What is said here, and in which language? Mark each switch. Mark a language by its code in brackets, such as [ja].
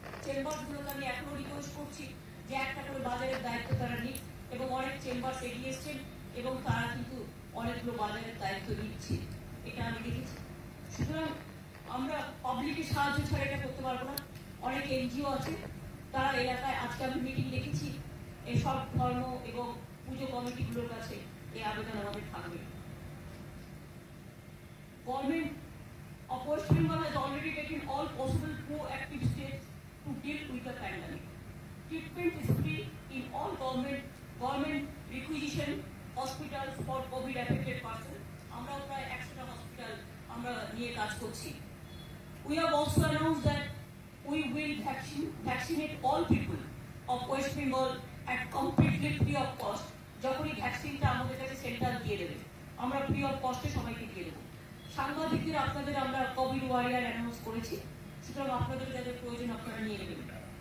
[bn] চেম্বারগুলোকে আমি এখনো রিকোয়েস্ট করছি যে একটা করে বাজারের দায়িত্ব তারা নিক, এবং অনেক চেম্বার এগিয়ে এসছেন এবং তারা কিন্তু অনেকগুলো বাজারের দায়িত্ব নিচ্ছে, এটা আমি দেখেছি। সুতরাং আমরা পাবলিকের সাহায্য ছাড়া এটা করতে পারবো না। অনেক এনজিও আছে, তারা এলাকায়, আজকে আমি মিটিং দেখেছি, এই সব ধর্ম এবং পুজো কমিটিগুলোর কাছে এই আবেদন আমাদের থাকবে। [en] Government of West Bengal has already taken all possible proactive steps to deal with the pandemic. Treatment is free in all government requisition hospitals for COVID affected persons. [bn] আমরা প্রায় 100টা হসপিটাল আমরা নিয়ে কাজ করছি। [en] We have also announced that we will vaccinate all people of West Bengal at completely free of cost. [bn] যখনই ভ্যাকসিনটা আমাদের কাছে সেন্টার দিয়ে দেবে, আমরা ফ্রি অফ কস্টে সবাইকে দিয়ে দেবো। সাংবাদিকদের আপনাদের আমরা কোভিড ওয়ারিয়ার অ্যানাউন্স করেছি, সুতরাং আপনাদের যাদের প্রয়োজন আপনারা নিয়ে নেবেন।